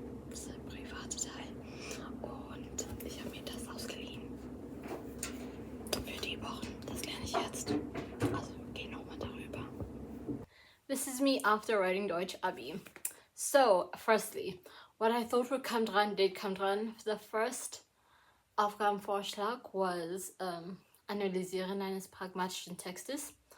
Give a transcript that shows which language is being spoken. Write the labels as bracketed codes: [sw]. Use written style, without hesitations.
[de] Das ist ein privater Teil. Und ich habe mir das ausgeliehen. Für die Wochen. Das lerne ich jetzt. Also, geh nochmal darüber. [en] This is me after writing Deutsch Abi. So, firstly, what I thought would come dran did come dran. The first Aufgabenvorschlag was [de] Analysieren eines pragmatischen Textes.